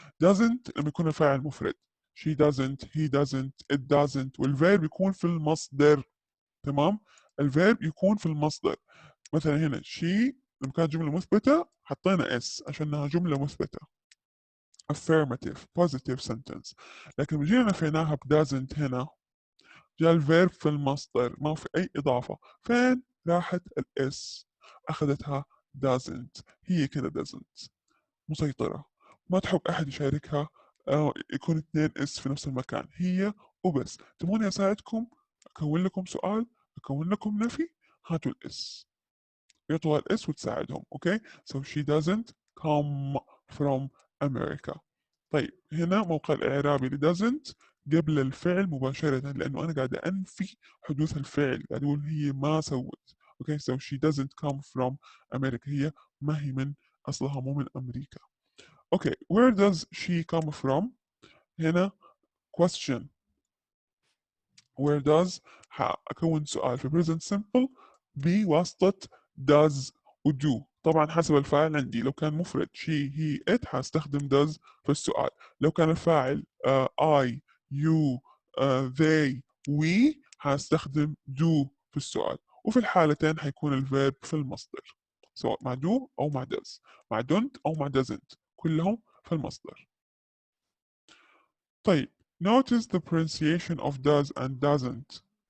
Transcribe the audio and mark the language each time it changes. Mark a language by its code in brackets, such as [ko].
[ar] doesn't لما يكون الفاعل مفرد، she doesn't he doesn't it doesn't، والverb يكون في المصدر. تمام، الverb يكون في المصدر. مثلا هنا she لما كانت جملة مثبتة حطينا s عشانها جملة مثبتة [en] affirmative positive sentence. [ar] لكن لما جينا نفيناها ب doesn't هنا جاء الفيرب في المصدر، ما في أي إضافة. فين راحت الإس؟ أخذتها doesn't، هي كده doesn't مسيطرة، ما تحب أحد يشاركها. يكون 2 إس في نفس المكان، هي وبس. تبغوني أساعدكم أكون لكم سؤال، أكون لكم نفي، هاتوا الإس، يعطوها الإس وتساعدهم. [en] Okay, so she doesn't come from America. [ar] طيب هنا موقع الإعرابي ل doesn't قبل الفعل مباشرة، لأنه أنا قاعد أنفي حدوث الفعل، قاعد أقول هي ما سوت. أوكي، [en] so she doesn't come from America، [ar] هي ما هي من أصلها مو من أمريكا. أوكي، [en] where does she come from؟ [ar] هنا question، where does أكون سؤال في present simple بواسطة does و do. طبعا حسب الفاعل عندي، لو كان مفرد she he it هستخدم does في السؤال. لو كان الفاعل I you they we هستخدم do في السؤال. وفي الحالتين هيكون الفيرب في المصدر، سواء مع do أو مع does، مع don't أو مع doesn't، كلهم في المصدر. [en] طيب notice the pronunciation of does and doesn't.